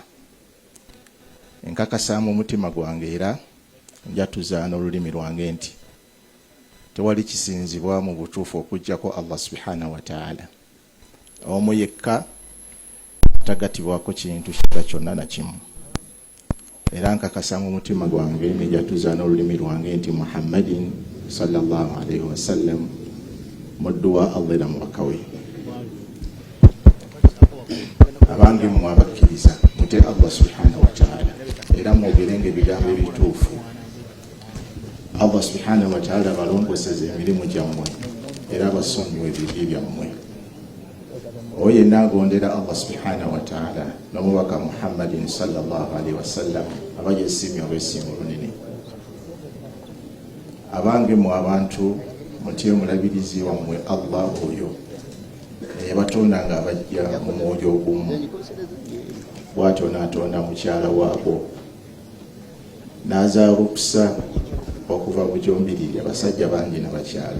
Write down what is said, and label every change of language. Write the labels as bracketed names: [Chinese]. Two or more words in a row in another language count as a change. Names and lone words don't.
[Ganda] Nkakasa mu mutima gwange era njatuza n'olulimi lwange nti tewali kisinzibwa mu butuufu okuggyako [Arabic] الله سبحانه وتعالى. [Ganda] Omu yekka tagatibwako kintu kirala kyonna na kimu. Era nkakasa mu mutima gwange njatuza n'olulimi lwange nti [Arabic] محمد صلى الله عليه وسلم [Ganda] muddu wa Allah era mubaka we. Abange mmwe abakkiriza mute [Arabic] الله سبحانه وتعالى [Ganda] era mwogerenge ebigambo ebituufu. [Arabic] الله سبحانه وتعالى [Ganda] balongoseze emirimu gyammwe era basonyiwe ebibi byammwe. Oyo yenna agondera [Arabic] الله سبحانه وتعالى [Ganda] n'omubaka [Arabic] محمد صلى الله عليه وسلم [Ganda] abajesimye obwesimbu bunene. Abange mu abantu mutye omulabirizi wammwe Allah oyo eyabatonda nga abajja mu mwoyo ogumu, bw'atyo n'atonda mukyala waabo n'azaala okusa okuva mu gyombiriri abasajja bangi n'abakyala.